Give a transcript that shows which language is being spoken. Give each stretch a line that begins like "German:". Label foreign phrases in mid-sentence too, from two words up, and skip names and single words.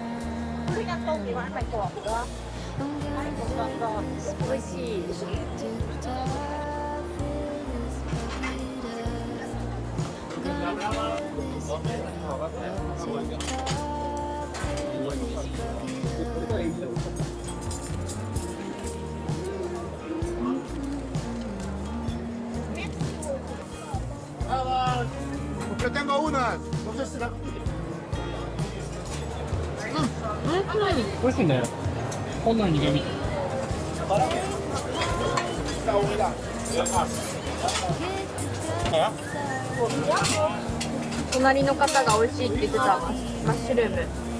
English: I'm gonna fix this to the top, fill this bucket up. Gonna fill this bucket up to the top, fill this bucket up.
Spanish: Yo tengo una. No sé si la.
Japanese: 美味しいね。こんなに苦味。隣の方が美味しいって言ってたマッシュルーム。